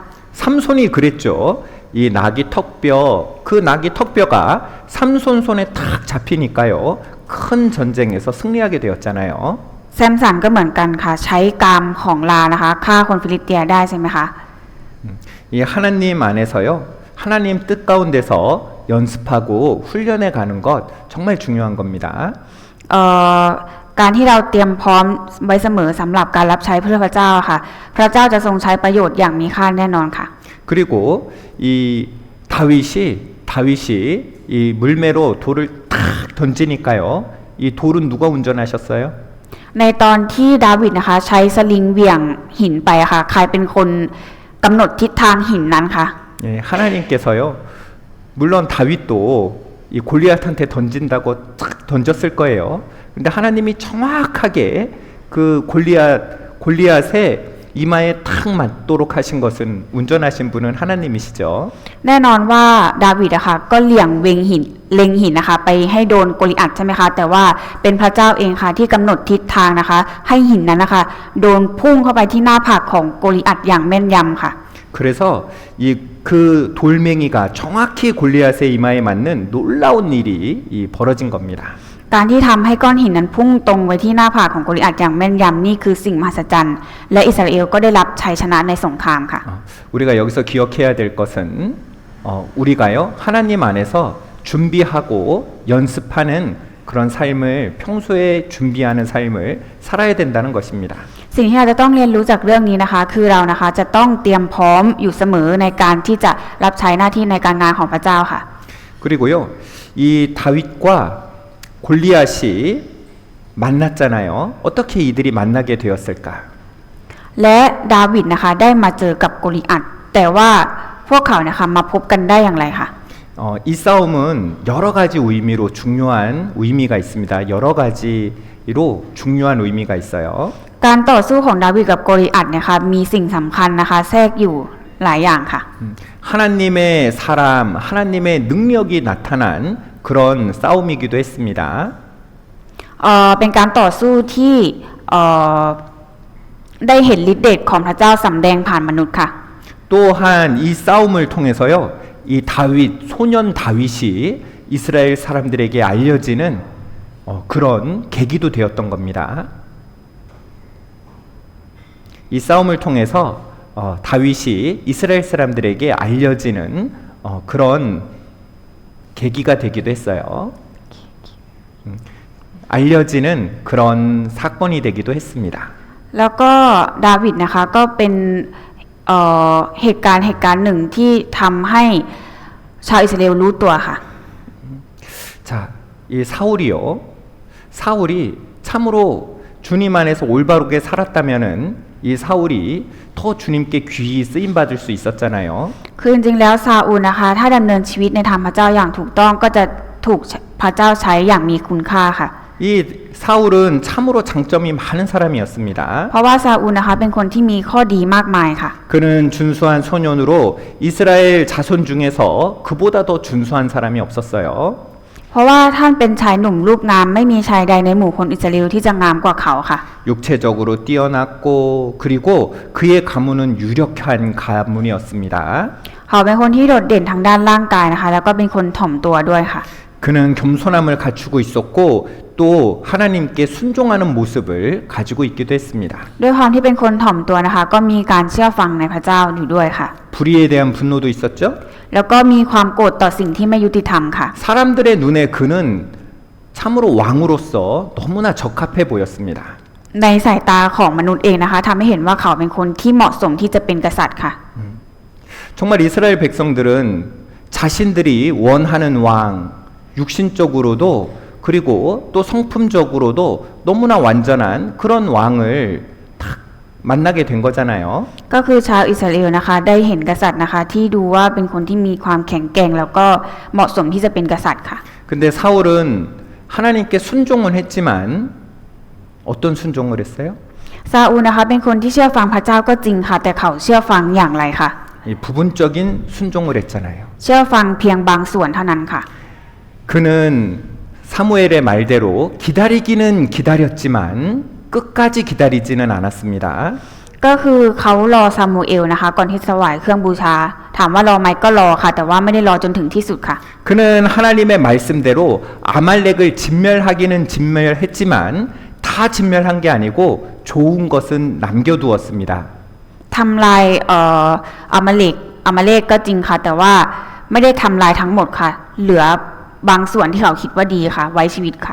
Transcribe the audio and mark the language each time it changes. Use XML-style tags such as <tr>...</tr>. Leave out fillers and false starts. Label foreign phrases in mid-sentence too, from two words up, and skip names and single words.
<ko>삼손이 그랬죠. 이 그 나귀 턱뼈가 삼손 손에 탁 잡히니까요. 큰 전쟁에서 승리하게 되었잖아요.</ko> <th>แซมสันก็เหมือนกันค่ะใช้กามของลานะคะฆ่าคนฟิลิสเตียได้ใช่ไหมคะ</th> <ko>이 하나님 안에서요. 하나님 뜻 가운데서 연습하고 훈련해 가는 것 정말 중요한 겁니다.</ko> <th>การที่เราเตรียมพร้อมไว้เสมอสำหรับการรับใช้เพื่อพระเจ้าค่ะพระเจ้าจะทรงใช้ประโยชน์อย่างมีค่าแน่นอนค่ะ</th> <ko>그리고 이 다윗이 이 물매로 돌을 탁 던지니까요. 이 돌은 누가 운전하셨어요?</ko> <th>ในตอนที่ดาวิดนะคะใช้สลิงเหวี่ยงหินไปค่ะใครเป็นคนกำหนดทิศทางหินนั้นคะ</th> <ko>예, 하나님께서요. 물론 다윗도 이 골리앗한테 던진다고 탁 던졌을 거예요. 근데 하나님이 정확하게 그 골리앗의 이마에 탁 맞도록 하신 것은 운전하신 분은 하나님이시죠.</ko> <th>แน่นอนว่าดาวิดนะคะก็เล็งหินนะคะไปให้โดนโกลิอัทใช่ไหมคะแต่ว่าเป็นพระเจ้าเองค่ะที่กำหนดทิศทางนะคะให้หินนั้นนะคะโดนพุ่งเข้าไปที่หน้าผากของโกลิอัทอย่างแม่นยำค่ะ</th> <ko>그래서 그 돌멩이가 정확히 골리앗의 이마에 맞는 놀라운 일이 벌어진 겁니다.</ko> <th>การที่ทำให้ก้อนหินนั้นพุ่งตรงไว้ที่หน้าผากของโกลิอัทอย่างแม่นยำนี่คือสิ่งมหัศจรรย์และอิสราเอลก็ได้รับชัยชนะในสงครามค่ะ</th> <ko>우리가 여기서 기억해야 될 것은 우리가요 하나님 안에서 준비하고 연습하는 그런 삶을 평소에 준비하는 삶을 살아야 된다는 것입니다.</ko> <th>สิ่งที่เราจะต้องเรียนรู้จากเรื่องนี้นะคะคือเรานะคะจะต้องเตรียมพร้อมอยู่เสมอในการที่จะรับใช้หน้าที่ในการงานของพระเจ้าค่ะ</th> <ko>그리고요 이 다윗과 골리앗이 만났잖아요. 어떻게 이들이 만나게 되었을까?</ko> <th>และดาวิดนะคะได้มาเจอกับโกลิอัทแต่ว่าพวกเขานะคะมาพบกันได้อย่างไรคะ</th> <ko>이 싸움은 여러 가지 의미로 중요한 의미가 있습니다. 여러 가지로 중요한 의미가 있어요.</ko> <th>การต่อสู้ของดาวิดกับโกลิอัทเนี่ยค่ะมีสิ่งสำคัญนะคะแทรกอยู่หลายอย่างค่ะ</th> <ko>하나님의 사람, 하나님의 능력이 나타난 그런 싸움이기도 했습니다.</ko> <th>เป็นการต่อสู้ที่ได้เห็นฤทธิ์เดชของพระเจ้าสำแดงผ่านมนุษย์ค่ะ</th> <ko>또한 이 싸움을 통해서요, 이 다윗, 소년 다윗이 이스라엘 사람들에게 알려지는 그런 계기도 되었던 겁니다. 이 싸움을 통해서 다윗이 이스라엘 사람들에게 알려지는 그런 계기가 되기도 했어요. 알려지는 그런 사건이 되기도 했습니다.</ko> <th>แล้วก็ดาวิดนะคะก็เป็นเหตุการณ์หนึ่งที่ทำให้ชาวอิสราเอลรู้ตัวค่ะ</th> <ko>자, 이 사울이요. 사울이 참으로 주님 안에서 올바르게 살았다면은 이 사울이 더 주님께 귀히 쓰임 받을 수 있었잖아요.</ko> <th>คือจริงๆแล้วซาอูลนะคะถ้าดำเนินชีวิตในธรรมพระเจ้าอย่างถูกต้องก็จะถูกพระเจ้าใช้อย่างมีคุณค่าค่ะ</th> <ko>이 사울은 참으로 장점이 많은 사람이었습니다.</ko> <th>เพราะว่าซาอูลนะคะเป็นคนที่มีข้อดีมากมายค่ะ</th> <ko>그는 준수한 소년으로 이스라엘 자손 중에서 그보다 더 준수한 사람이 없었어요.</ko> <th>เพราะว่าท่านเป็นชายหนุ่มรูปงามไม่มีชายใดในหมู่คนอิสราเอลที่จะงามกว่าเขาค่ะ</th> <ko>육체적으로 뛰어났고 그리고 그의 가문은 유력한 가문이었습니다.</ko> <th>เขาเป็นคนที่โดดเด่นทางด้านร่างกายนะคะแล้วก็เป็นคนถ่อมตัวด้วยค่ะ</th> <ko>그는 겸손함을 갖추고 있었고 또 하나님께 순종하는 모습을 가지고 있기도 했습니다.</ko> <th>ด้วยความที่เป็นคนถ่อมตัวนะคะก็มีการเชื่อฟังในพระเจ้าอยู่ด้วยค่ะ</th> <ko>불의에 대한 분노도 있었죠.</ko> <th>แล้วก็มีความโกรธต่อสิ่งที่ไม่ยุติธรรมค่ะ</th> <ko>사람들의 눈에 그는 참으로 왕으로서 너무나 적합해 보였습니다.</ko> <th>ในสายตาของมนุษย์เองนะคะทำให้เห็นว่าเขาเป็นคนที่เหมาะสมที่จะเป็นกษัตริย์ค่ะ</th> <ko>정말 이스라엘 백성들은 자신들이 원하는 왕, 육신적으로도 그리고 또 성품적으로도 너무나 완전한 그런 왕을 딱 만나게 된 거잖아요.</ko> <th>ก็คือชาวอิสราเอลนะคะได้เห็นกษัตริย์นะคะที่ดูว่าเป็นคนที่มีความแข็งแกร่งแล้วก็เหมาะสมที่จะเป็นกษัตริย์ค่ะ</th> <ko>근데 사울은 하나님께 순종은 했지만 어떤 순종을 했어요?</ko> <th>ซาอูลนะคะเป็นคนที่เชื่อฟังพระเจ้าก็จริงค่ะแต่เขาเชื่อฟังอย่างไรคะ</th> <ko>이 부분적인 순종을 했잖아요.</ko> <th>เชื่อฟังเพียงบางส่วนเท่านั้นค่ะ</th> <ko>그는 사무엘의 말대로 기다리기는 기다렸지만 끝까지 기다리지는 않았습니다.</ko> <th>ก็คือเขารอซามูเอลนะคะก่อนที่จะถวายเครื่องบูชาถามว่ารอไหมก็รอค่ะแต่ว่าไม่ได้รอจนถึงที่สุดค่ะ</th> <ko>그는 하나님의 말씀대로 아말렉을 진멸하기는 진멸했지만 다 진멸한 게 아니고 좋은 것은 남겨두었습니다.</ko> <th>ทำลายอามาเลกก็จริงค่ะแต่ว่าไม่ได้ทำลายทั้งหมดค่ะเหลือบางส่วนที่เขาคิดว่าดีค่ะไว้ชีวิตค่ะ</th>